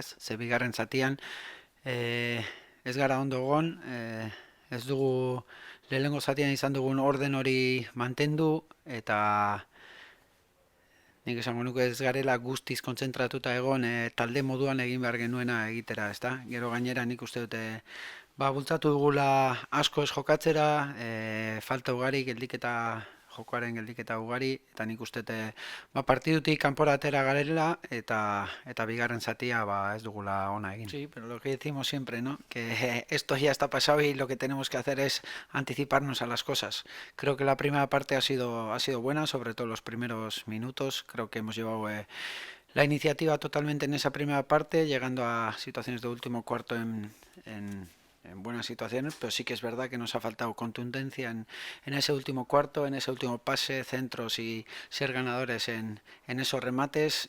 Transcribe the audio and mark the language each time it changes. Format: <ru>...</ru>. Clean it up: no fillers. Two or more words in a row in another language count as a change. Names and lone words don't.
<eu>Ze bigarren zatian, ez gara ondo egon, ez dugu lehenengo zatian izan dugun orden hori mantendu, eta nik esango nuke ez garela guztiz kontzentratuta egon talde moduan egin behar genuena egitera, ezta? Gero gainera nik uste dute bultzatu dugula asko ez jokatzera, falta ugari, geldiketa jokoaren geldiketa ugari, eta nik uste dute partidutik kanpora atera garela, eta bigarren zatia ez dugula ona egin.</eu> <es>Sí, pero lo que decimos siempre, ¿no? Que esto ya está pasado y lo que tenemos que hacer es anticiparnos a las cosas. Creo que la primera parte ha sido buena, sobre todo los primeros minutos. Creo que hemos llevado la iniciativa totalmente en esa primera parte, llegando a situaciones de último cuarto en buenas situaciones, pero sí que es verdad que nos ha faltado contundencia en ese último cuarto, en ese último pase, centros y ser ganadores en esos remates.</es>